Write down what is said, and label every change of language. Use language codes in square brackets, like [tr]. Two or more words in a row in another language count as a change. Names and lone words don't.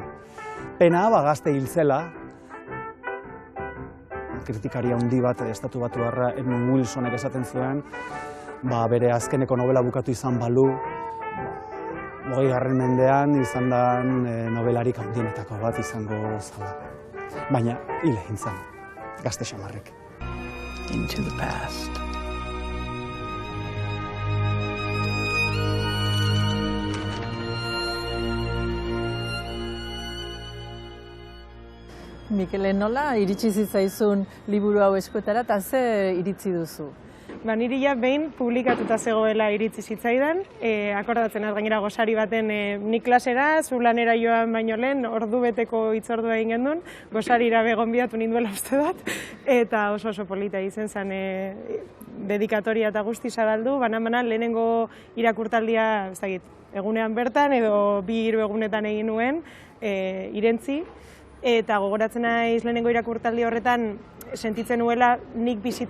[eu] Pena, gazte hil zela, kritikaria handi bat estatu batuarra Edmund Wilsonek esaten zuen, bere azkeneko novela bukatu izan balu, 20. mendean izan da nobelarik handienetako bat izango zala. Baina hil egin zen, gazte xamarrek. [en] Into the past. [eu] Mikele, nola iritsi zitzaizun liburu hau eskuetara eta ze iritzi duzu? Niri behin publikatuta zegoela iritzi zitzaidan, akordatzen az gainera gosari baten nik klasera, zu lanera joan baino lehen, ordu beteko hitzordua egin gendun, gosarira gonbidatu ninduela uste dut, eta oso polita izen zen dedikatoria eta guzti zabaldu, banan lehenengo irakurtaldia, ez dakit, egunean bertan edo 2-3 egunetan egin nuen, irentzi, eta gogoratzen naiz lehenengo irakurtaldi horretan sentitzen nuela nik